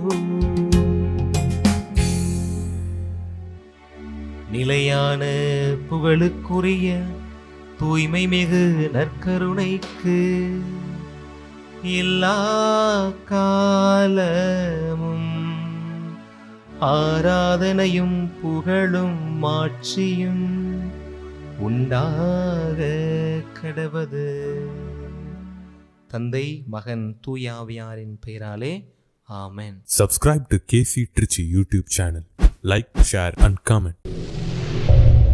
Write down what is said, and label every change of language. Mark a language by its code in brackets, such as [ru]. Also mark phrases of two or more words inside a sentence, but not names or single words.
[ta] நிலையான புகழுக்குரிய தூய்மை மிகு நற்கருணைக்கு எல்லா காலமும் ஆராதனையும் புகழும் மாட்சியும் உண்டாக கடவது. தந்தை, மகன், தூயாவியாரின் பெயராலே ஆமென். [en] Subscribe to KC Trichy YouTube channel. Like, share and comment.